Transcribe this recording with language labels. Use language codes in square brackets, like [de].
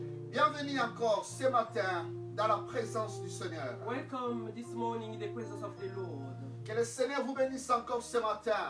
[fr] Bienvenue encore ce matin dans la présence du Seigneur. [en] Welcome this morning in the presence of the Lord. [fr] Que le Seigneur vous bénisse encore ce matin.